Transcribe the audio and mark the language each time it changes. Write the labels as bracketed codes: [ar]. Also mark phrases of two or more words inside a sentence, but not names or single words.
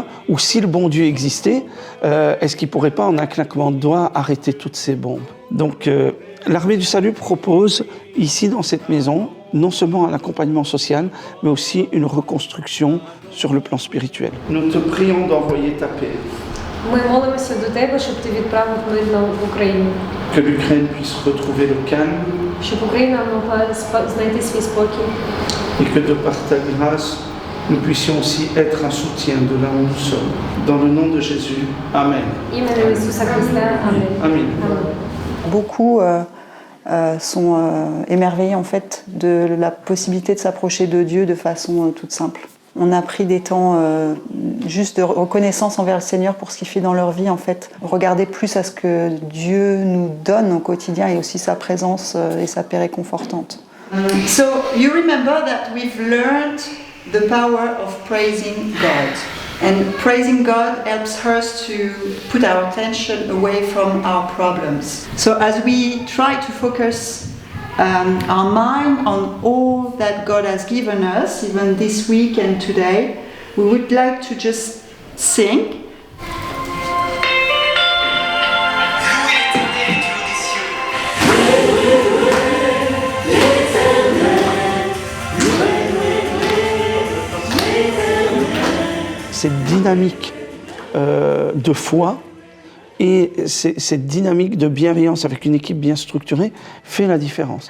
[fr] ou « Si le bon Dieu existait, est-ce qu'il ne pourrait pas, en un claquement de doigts, arrêter toutes ces bombes ?» Donc, l'Armée du Salut propose, ici dans cette maison, non seulement un accompagnement social, mais aussi une reconstruction sur le plan spirituel. Nous te prions d'envoyer ta paix. [uk] Ми молимося до тебе, щоб ти відправив мир в Україну. [fr] Que l'Ukraine puisse retrouver le calme. [uk] Щоб Україна могла знайти свій спокій. [fr] Et que de par ta grâce, nous puissions aussi être un soutien de là où nous sommes. Dans le nom de Jésus, Amen. [uk] Іменем Ісуса Христа. Амінь. [fr] Amen. Beaucoup sont émerveillés en fait de la possibilité de s'approcher de Dieu de façon toute simple. On a pris des temps juste de reconnaissance envers le Seigneur pour ce qu'il fait dans leur vie, en fait. Regarder plus à ce que Dieu nous donne au quotidien et aussi sa présence et sa paix réconfortante. [en] So you remember that we've learned the power of praising God. And praising God helps us to put our attention away from our problems. So as we try to focus our mind on all that God has given us, even this week and today, we would like to just sing. [fr] Cette dynamique de foi et cette dynamique de bienveillance avec une équipe bien structurée fait la différence.